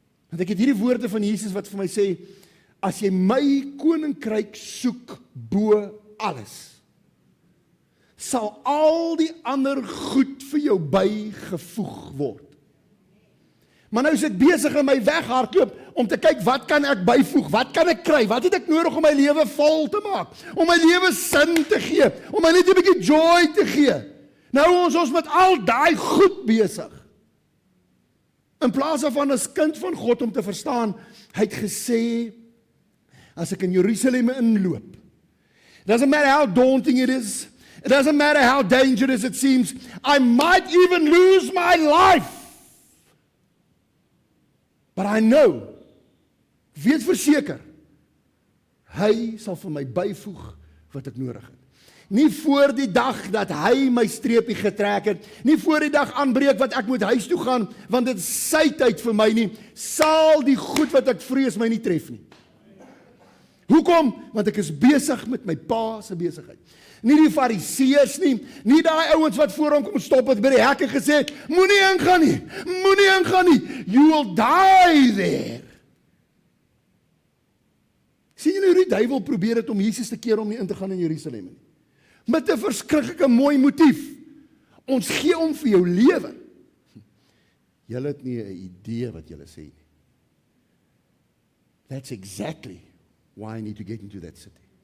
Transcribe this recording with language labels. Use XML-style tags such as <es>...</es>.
<af>Want ek het hierdie woorde van Jesus wat vir my sê, as jy my koninkryk soek bo alles, sal al die ander goed vir jou bygevoeg word. Maar nou is ek besig in my weghardloop om te kyk, wat kan ek byvoeg? Wat kan ek kry? Wat het ek nodig om my lewe vol te maak? Om my lewe sin te gee? Om my net 'n bietjie joy te gee? Nou ons met al daai goed besig. In plaas van as kind van God om te verstaan, hy het gesê, as ek in Jerusalem inloop,</af> <en>it doesn't matter how daunting it is, it doesn't matter how dangerous it seems, I might even lose my life. But I know,</en> <af>weet verseker, hy sal vir my byvoeg wat ek nodig het. Nie voor die dag dat hy my streepie getrek het, nie voor die dag aanbreek wat ek moet huis toe gaan, want dit is sy tyd vir my nie, sal die goed wat ek vrees my nie tref nie. Hoekom? Want ek is besig met my pa se besigheid. Nie die fariseërs nie daai ouens wat voor hom kom stop het by die hek en gesê het, moenie ingaan nie,</af> <en>you will die there.</en> <af>Sien julle hoe die duiwel probeer het om Jesus te keer om nie in te gaan in Jerusalem nie? Met 'n verskriklike mooi motief. Ons gee om vir jou lewe. Julle het nie 'n idee wat julle sê nie.</af> <en>That's exactly why I need to get into that city.</en>